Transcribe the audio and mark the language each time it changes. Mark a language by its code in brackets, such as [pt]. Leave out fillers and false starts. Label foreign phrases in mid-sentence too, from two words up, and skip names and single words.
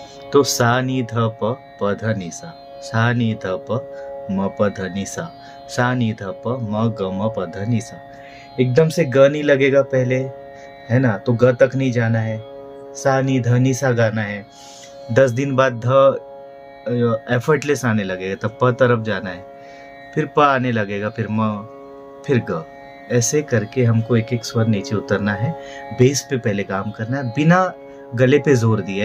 [hi] तो सा नी ध प प ध नि सा, सा नी ध प म प ध नि सा, सा नी ध प म ग म प ध नि सा। एकदम से ग नहीं लगेगा पहले, है ना, तो ग तक नहीं जाना है, सा नी ध नि सा गाना है। 10 दिन बाद ध एफर्टलेस आने लगेगा, तब प तरफ जाना है, फिर प आने लगेगा, फिर म, फिर ग। ऐसे करके हमको एक एक स्वर नीचे उतरना है, बेस पे पहले काम करना है बिना गले पे जोर दिए।